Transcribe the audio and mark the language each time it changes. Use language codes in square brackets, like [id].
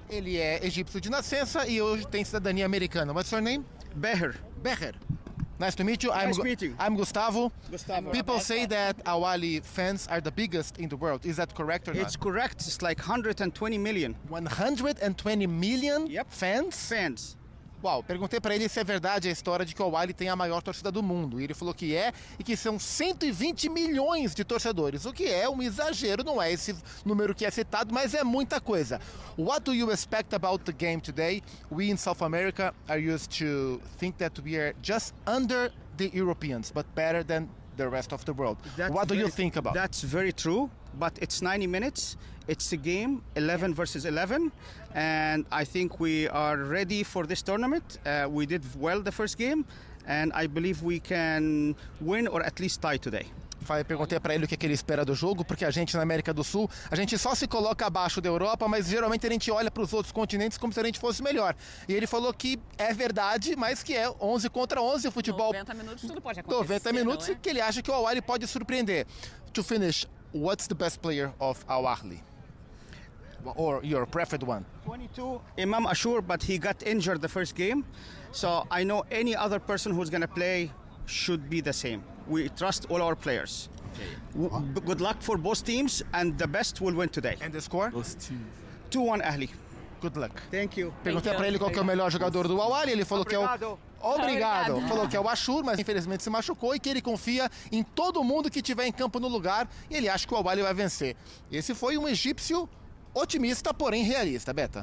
[pt] Ele é egípcio de nascença e hoje tem cidadania americana. [en] What's your name? Beher. Beher. Nice to meet you. Nice meeting. I'm Gustavo. Gustavo. People say that Al Ahly fans are the biggest in the world. Is that correct or not? It's correct. It's like 120 million. 120 million fans? Fans. [pt] Uau, perguntei pra ele se é verdade a história de que o Al Ahly tem a maior torcida do mundo. E ele falou que é, e que são 120 milhões de torcedores, o que é um exagero, não é esse número que é citado, mas é muita coisa. [en] What do you expect about the game today? We in South America are used to think that we are just under the Europeans, but better than the rest of the world. What do you think about? That's very true, but it's 90 minutes. It's a game, 11 versus 11, and I think we are ready for this tournament. We did well the first game, and I believe we can win or at least tie today. [pt] Perguntei para ele o que ele espera do jogo, porque a gente na América do Sul, a gente só se coloca abaixo da Europa, mas geralmente a gente olha para os outros continentes como se a gente fosse melhor. E ele falou que é verdade, mas que é 11 contra 11 o futebol. 90 minutos tudo pode acontecer. 90 minutos que ele acha que o Al Ahly pode surpreender. [en] To finish, what's the best player of Al Ahly? Or your preferred one? 22, Imam Ashur, but he got injured the first game. So I know any other person who's going to play should be the same. We trust all our players. Okay. Good luck for both teams, and the best will win today. And the score? 2-1 Ahly. Good luck. Thank you. [pt] Perguntei para ele qual que é o melhor jogador do Al Ahly, ele falou que é o... Obrigado. Falou que é o Ashur, mas infelizmente se machucou e que ele confia em todo mundo que tiver em campo no lugar e ele acha que o Al Ahly vai vencer. Esse foi um egípcio otimista, porém realista, Beta.